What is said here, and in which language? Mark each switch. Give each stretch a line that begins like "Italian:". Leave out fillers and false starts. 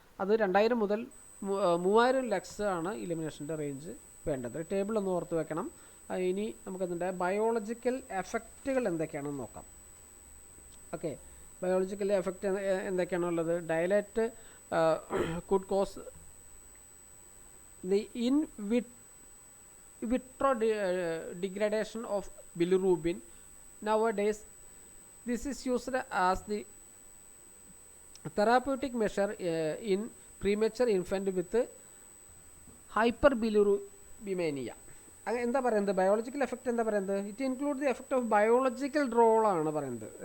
Malayalam: അത് 2000 മുതൽ 3000 ലക്സ് ആണ് ഇലുമിനേഷൻ്റെ റേഞ്ച് വേണ്ടത്. ടേബിൾ ഒന്ന് ഓർത്ത് വെക്കണം. ഇനി നമുക്കതിൻ്റെ ബയോളജിക്കൽ എഫക്റ്റുകൾ എന്തൊക്കെയാണെന്ന് നോക്കാം. Okay, biological effect എന്തൊക്കെയാണുള്ളത്?
English: Daylight could cause the in vitro degradation of bilirubin. Nowadays this is used as the therapeutic measure in premature infant with hyperbilirubinemia.
Malayalam: എന്താ പറയുന്നത്? ബയോളജിക്കൽ എഫക്റ്റ് എന്താ പറയുന്നത്?
English: it include the effect of biological
Malayalam: റോളാണ് പറയുന്നത്.